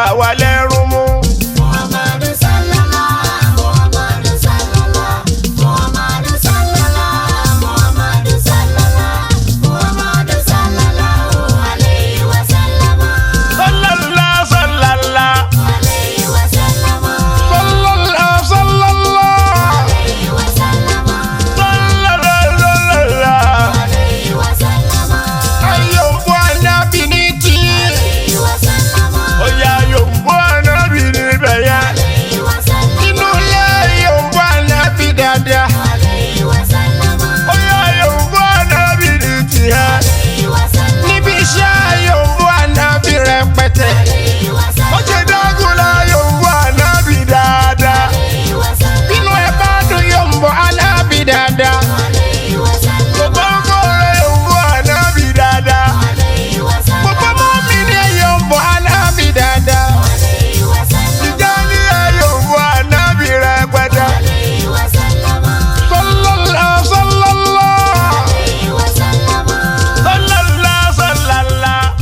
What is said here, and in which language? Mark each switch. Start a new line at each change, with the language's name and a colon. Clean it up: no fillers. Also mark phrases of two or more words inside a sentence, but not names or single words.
Yoruba: lẹ́rú mú.
Arabic: محمد صلى الله، محمد صلى الله، محمد صلى الله، محمد صلى الله، محمد صلى الله عليه وسلم. صلى الله، صلى الله. عليه وسلم. صلى الله، صلى الله. عليه وسلم. صلى الله، صلى الله. عليه وسلم.
Yoruba: Ayọ̀ ń bọ́ Ànábì ní tí.
Arabic: عليه وسلم.
Yoruba: Oya yòǹbó ànábì níbẹ̀ yẹn.
Arabic: عليه وسلم.
Yoruba: Inú ilé ayọ̀ ń bọ́ Ànábì dáadáa.
Arabic: عليه وسلم.
Yoruba: Oya yòǹbó ànábì ní tiẹ̀.
Arabic: عليه وسلم.
Yoruba: Níbi iṣẹ́ ayọ̀ ń bọ́ Ànábì rẹpẹtẹ.
Arabic: عليه و
Yoruba: Ó
Arabic: sallam.
Yoruba: ṣe dágúnlá yòǹbó ànábì dáadáa.
Arabic: عليه وسلم.
Yoruba: Inú ẹ bá dùn yọ̀ ń bọ́ Ànábì dáadáa.
Arabic: عليه وسلم.
Yoruba: Gbogbo rẹ̀ yòǹbó ànábì dáadáa.
Arabic: عليه وسلم.
Yoruba: Gbogbo mọ́mí ni ẹ̀yọ̀ ń bọ́ Ànábì dáadáa.
Arabic: عليه وسلم.
Yoruba: Ìjà ní yòǹbó ànábì rẹpẹtẹ.
Arabic: عليه وسلم. صلى الله، صلى الله. عليه وسلم. صلى الله، صلى الله.